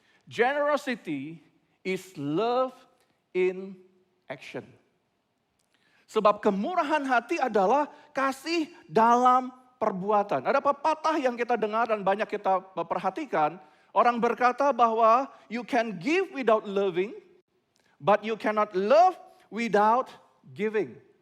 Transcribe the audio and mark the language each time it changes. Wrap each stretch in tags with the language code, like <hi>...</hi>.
<en>Generosity is love in action.</en> <id>Sebab kemurahan hati adalah kasih dalam perbuatan. Ada pepatah yang kita dengar dan banyak kita perhatikan. Orang berkata bahwa</id> <en>you can give without loving, but you cannot love without giving.</en>